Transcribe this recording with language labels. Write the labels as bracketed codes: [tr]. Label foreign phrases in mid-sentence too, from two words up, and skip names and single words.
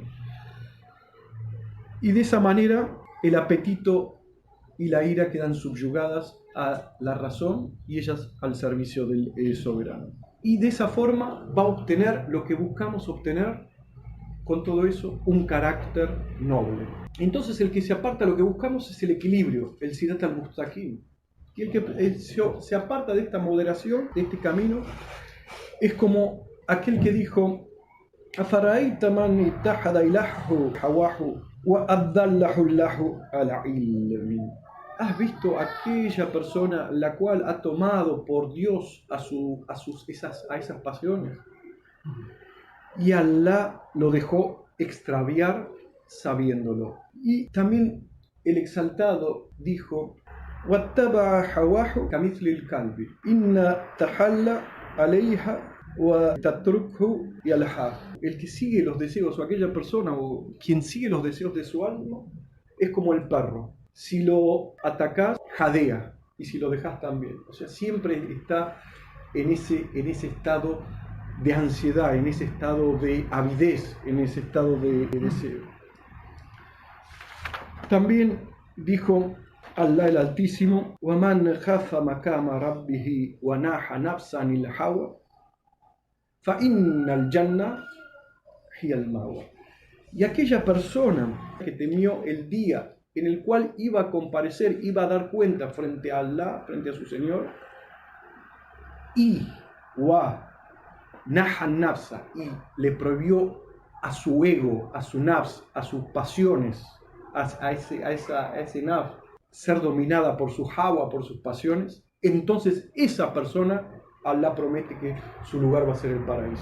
[es] Y de esa manera el apetito y la ira quedan subyugadas a la razón y ellas al servicio del soberano. Y de esa forma va a obtener lo que buscamos obtener. Con todo eso, un carácter noble. Entonces el que se aparta, lo que buscamos es el equilibrio, el [ar] الصراط المستقيم. [es] Y el que se aparta de esta moderación, de este camino, es como aquel que dijo: [ar] "أفرأيت من اتخذ إلهه هواه وأضله الله على علم". [es] ¿Has visto aquella persona la cual ha tomado por Dios a esas pasiones? Y Allah lo dejó extraviar sabiéndolo. Y también el exaltado dijo: [ar] "واتبع هواه كمثل الكلب إن تحمل عليه وتتركه يلهث". [es] El que sigue los deseos, o aquella persona, o quien sigue los deseos de su alma, es como el perro. Si lo atacás, jadea, y si lo dejás también. O sea, siempre está en ese estado de ansiedad, en ese estado de avidez, en ese estado de deseo. También dijo Allah el Altísimo: [ar] وَمَنْ خَافَ مَقَامَ رَبِّهِ وَنَهَى نَفْسَ عَنِ الْهَوَى فَإِنَّ الْجَنَّةَ هِيَ الْمَأْوَى. [es] Y aquella persona que temió el día en el cual iba a comparecer, iba a dar cuenta frente a Allah, frente a su Señor, y [ar] نهى النفس, [es] y le prohibió a su ego, a su nafs, a sus pasiones, a ese nafs, ser dominada por su hawa, por sus pasiones, entonces esa persona, Allah promete que su lugar va a ser el paraíso.